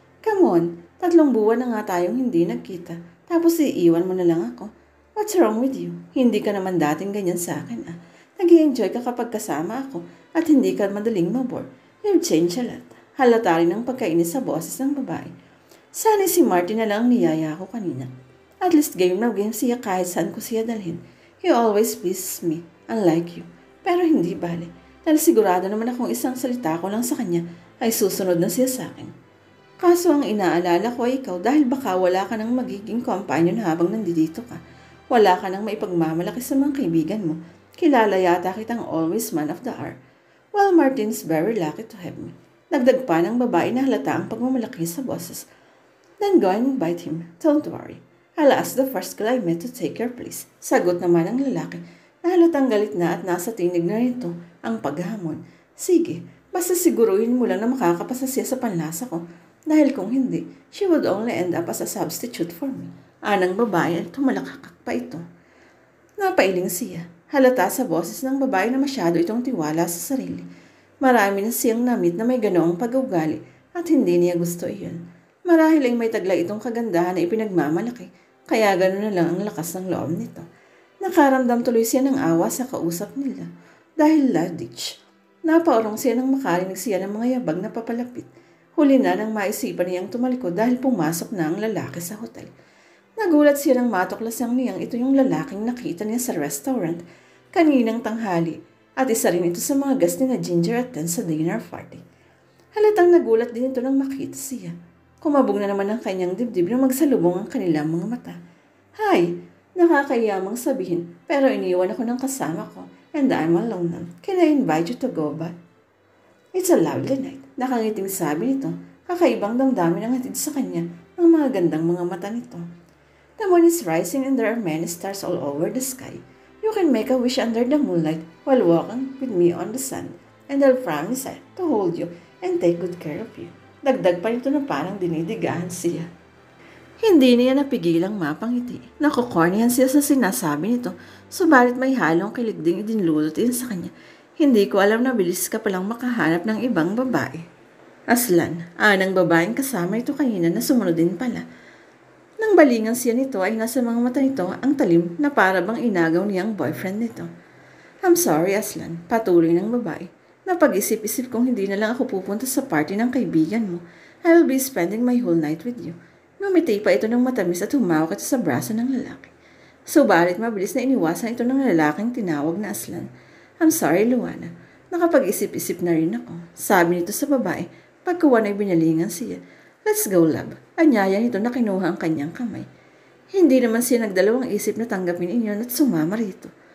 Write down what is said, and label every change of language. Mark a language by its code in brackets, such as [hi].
[en] Come on, [tl] 3 buwan na nga tayong hindi nagkita. Tapos iiwan mo na lang ako. [en] What's wrong with you? [tl] Hindi ka naman dating ganyan sa akin ah. Nag-i-enjoy ka kapag kasama ako at hindi ka madaling mabore. [en] You've changed a lot. [tl] Halata rin ang pagkainis sa boses ng babae. Sana si Martin na lang ang niyaya ko kanina. At least game na game siya kahit saan ko siya dalhin. [en] He always pleases me, unlike you. [tl] Pero hindi bale. Dahil sigurado naman akong isang salita ko lang sa kanya ay susunod na siya sa akin. Kaso ang inaalala ko ay ikaw dahil baka wala ka nang magiging companion habang nandito ka. Wala ka nang maipagmamalaki sa mga kaibigan mo. Kilala yata kitang [en] always man of the hour. Well, Martin is very lucky to have me. [tl] Dagdag pa ng babae na halata ang pagmamalaki sa boses. [en] Then go and invite him. Don't worry. I'll ask the first girl I met to take your place. [tl] Sagot naman ng lalaki na halatang galit na at nasa tinig na rito ang paghamon. Sige, basta siguruhin mo lang na makakapasa siya sa panlasa ko. Dahil kung hindi, [en] she would only end up as a substitute for me. [tl] Anang babae at tumalakakak pa ito. Napailing siya. Halata sa boses ng babae na masyado itong tiwala sa sarili. Marami na siyang namit na may ganoong pag-ugali at hindi niya gusto iyon. Marahil ay may taglay itong kagandahan na ipinagmamalaki, kaya gano'n na lang ang lakas ng loob nito. Nakaramdam tuloy siya ng awa sa kausap nila dahil ladich. Napaorong siya nang makarinig siya ng mga yabag na papalapit. Huli na nang maisipan niyang tumalikod dahil pumasok na ang lalaki sa hotel. Nagulat siya nang matuklasang niyang ito yung lalaking nakita niya sa restaurant kaninang tanghali at isa rin ito sa mga guest ni na Ginger at Ten sa dinner party. Halatang nagulat din ito nang makita siya. Kumabog na naman ang kanyang dibdib nang magsalubong ang kanilang mga mata. Hi! Nakakayamang sabihin, pero iniwan ako ng kasama ko [en] and I'm alone now. Can I invite you to go back? It's a lovely night. [tl] Nakangiting sabi nito, kakaibang damdamin ang hatid sa kanya ng mga gandang mga mata nito. [en] The moon is rising and there are many stars all over the sky. You can make a wish under the moonlight while walking with me on the sun and I'll promise to hold you and take good care of you. [tl] Dagdag pa nito na parang dinidigahan siya. Hindi niya napigilang mapangiti. Nakukornihan siya sa sinasabi nito, subalit may halong kilig ding idinulot din sa kanya. Hindi ko alam na bilis ka palang makahanap ng ibang babae. Aslan, anang babaeng kasama ito kanina na sumunod din pala. Nang balingan siya nito ay nasa mga mata nito ang talim na para bang inagaw niyang boyfriend nito. [en] I'm sorry, [tl] Aslan, patuloy ng babae. Napag-isip-isip kong hindi na lang ako pupunta sa party ng kaibigan mo. [en] I will be spending my whole night with you. [tl] Ngumiti pa ito ng matamis at humawak ito sa braso ng lalaki. Subalit mabilis na iniwasan ito ng lalaking tinawag na Aslan. [en] I'm sorry, Luana. [tl] Nakapag-isip-isip na rin ako. Sabi nito sa babae, pagkuwan ay binalingan siya. [en] Let's go, love. [tl] Anyaya nito na kinuha ang kanyang kamay. Hindi naman siya nagdalawang isip na tanggapin inyon at sumama rito.